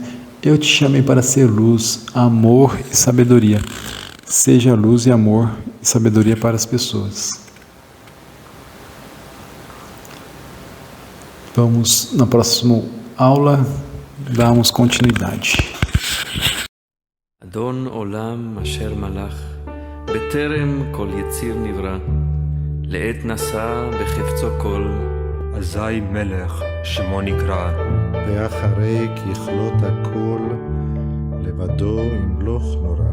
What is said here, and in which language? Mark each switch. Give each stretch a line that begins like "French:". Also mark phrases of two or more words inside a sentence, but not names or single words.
Portuguese: Eu te chamei para ser luz, amor e sabedoria. Seja luz e amor e sabedoria para as pessoas. Vamos, na próxima aula, darmos continuidade.
Hebrew: אדון עולם אשר מלך, בטרם כל יציר נברא, לעת נשא בחפצו כל, אזי מלך שמו נקרא, ואחרי ככלות הכל, לבדו ימלוך נורא.